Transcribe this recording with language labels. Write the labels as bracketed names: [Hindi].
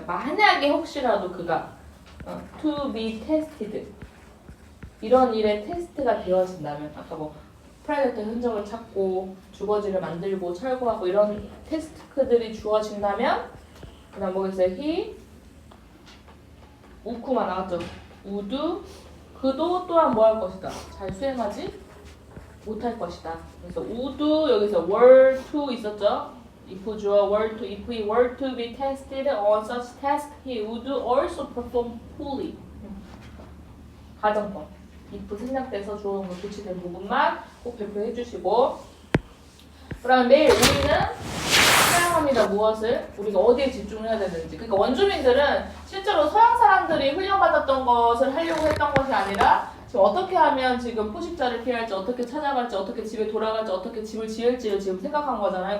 [Korean] 만약에 혹시라도 그가 [English] to be tested [Korean] 이런 일에 테스트가 되어진다면 아까 뭐 프레데터 흔적을 찾고 주거지를 만들고 철거하고 이런 테스트들이 주어진다면 그 다음 뭐겠어요? he 우쿠만 나왔죠. would 그도 또한 뭐 할 것이다. 잘 수행하지 못할 것이다. 그래서 would 여기서 were to 있었죠. [English] if [Korean] 주어 [English] were to if he were to be tested on such task he would also perform fully. [Korean] 가정법. if 생략돼서 주어가 고치된 부분만 꼭 발표해 주시고 그다음 내일 우리는 사용합니다. 무엇을? 우리가 어디에 집중을 해야 되는지. 그러니까 원주민들은 실제로 서양 사람들이 훈련받았던 것을 하려고 했던 것이 아니라 지금 어떻게 하면 지금 포식자를 피할지, 어떻게 찾아갈지, 어떻게 집에 돌아갈지, 어떻게 집을 지을지를 지금 생각한 거잖아요.